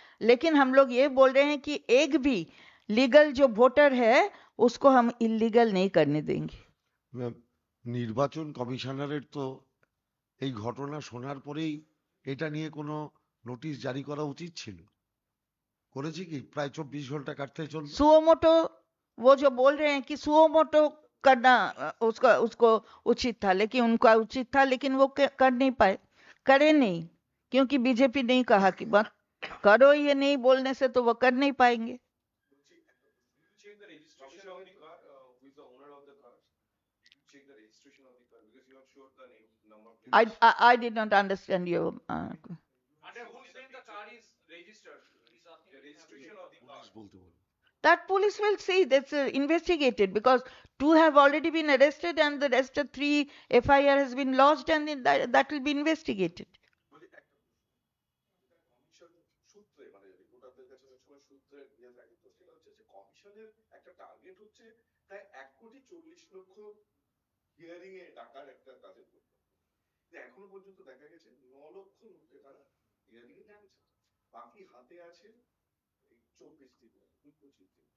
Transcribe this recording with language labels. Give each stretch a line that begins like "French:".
Hindi: लेकिन हम लोग ये बोल रहे हैं कि एक भी लीगल जो वोटर है उसको हम इलीगल नहीं करने देंगे।
Bangla: নির্বাচন কমিশনারের তো এই ঘটনা শোনার পরেই এটা নিয়ে কোনো নোটিশ জারি করা উচিত ছিল, করেছে কি? প্রায় 24 ঘন্টা কাটতে চলল।
Hindi: सुओमोटो, वो जो बोल रहे हैं कि सुओमोटो करना उसको उचित था, लेकिन उनका उचित था, लेकिन वो कर नहीं पाए, करे नहीं, क्योंकि बीजेपी नहीं कहा कि मत करो, ये नहीं बोलने से तो वो कर नहीं पाएंगे।
English: check the registration of the car, who is the owner of the car? Did you check the registration of the car? Because you have showed the name, number of plates. I did not understand you. under whose name the car is registered. He's asking The registration of the car.
Bangla: Police বলতে বলো।
English: That police will see, that's investigated, because 2 have already been arrested and the rest of 3 FIR has been lodged and that will be investigated.
Bangla: বলি একটা commission সূত্রে মানে রিপোর্টারদের কাছে অনেক সময় সূত্রে ইয়ে থাকে, তো সেটা হচ্ছে যে কমিশনের একটা টার্গেট হচ্ছে প্রায় 1,40,00,000 হিয়ারিং এ টাকার একটা কাজের করতে হবে। এখনো পর্যন্ত দেখা গেছে 9 লক্ষ লোককে তারা হিয়ারিং এ ডেকেছে, বাকি হাতে আছে 24 দিন 25 দিন।